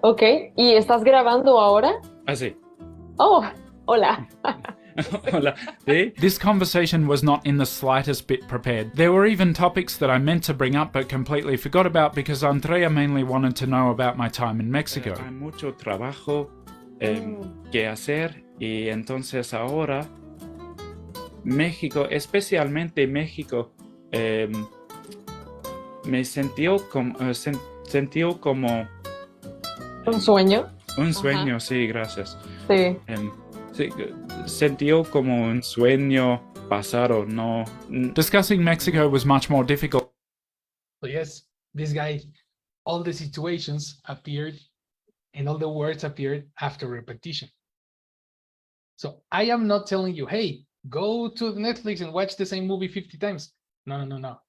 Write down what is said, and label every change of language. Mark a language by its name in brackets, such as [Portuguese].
[Spanish] Ok, ¿y estás grabando ahora? Así. Oh, hola. Hola. [English] This conversation was not in the slightest bit prepared. There were even topics that I meant to bring up but completely forgot about because Andrea mainly wanted to know about my time in Mexico. [Spanish] Hay mucho trabajo que hacer y entonces ahora México, especialmente México, me sentió como ¿Un sueño? Un sueño, sí, gracias. Sí. Sí, sentió como un sueño pasado, no. [English] Discussing Mexico was much more difficult. So yes, this guy, all the situations appeared and all the words appeared after repetition. So I am not telling you, hey, go to Netflix and watch the same movie 50 times. No.